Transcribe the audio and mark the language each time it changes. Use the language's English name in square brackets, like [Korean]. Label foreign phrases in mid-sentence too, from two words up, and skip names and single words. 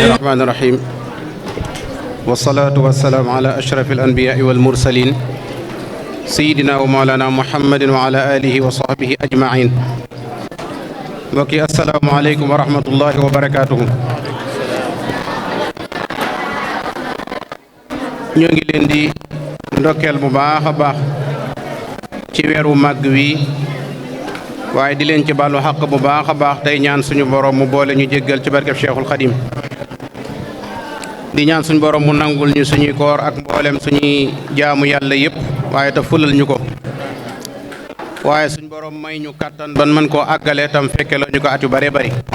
[Arabic] الرحمن الرحيم والصلاة والسلام على أشرف الأنبياء والمرسلين سيدنا ومولانا محمد وعلى آله وصحبه أجمعين mbokki السلام عليكم ورحمة الله وبركاته. [Wolof] ñoo ngi leen di ndokkeel bu baax a baax ci weeru màgg wi waaye di leen ci baalu xaq bu baax a baax tey ñaan suñu borom mu boole ñu jéggal ci barkeb Cheikhul Khadim di ñaan suñu borom mu nangul ñu suñuy koor ak mboolem suñuy jaamu yàlla yépp waaye te fulal ñu ko waaye suñ borom may ñu kàttan ban mën koo àggale tam fekke la ñu ko at yu bare bari